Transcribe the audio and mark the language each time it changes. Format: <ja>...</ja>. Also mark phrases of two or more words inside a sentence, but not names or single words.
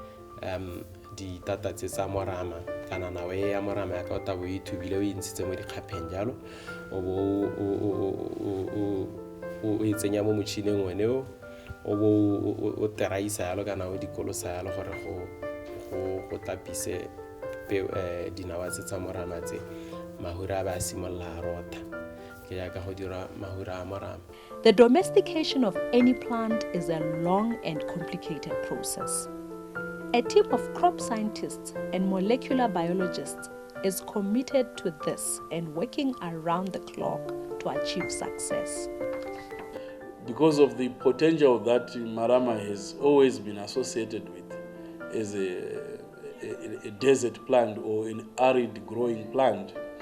<tn>di tata tsa Morama kana nawe ya Morama ya ka ta bo ithubile o intshitse mo dikgapheng jalo o bo o itsenya mo motšhineng oneo o bo o teraisa yalo kana o dikolosa yalo gore go tapise dinawa tsa Morama tse mahura ba simolla rota ke ya ka go dira mahura a Morama.</tn> <en>The domestication of any plant is a long and complicated process. A team of crop scientists and molecular biologists is committed to this and working around the clock to achieve success. Because of the potential that Morama has always been associated with as a desert plant or an arid growing plant,</en>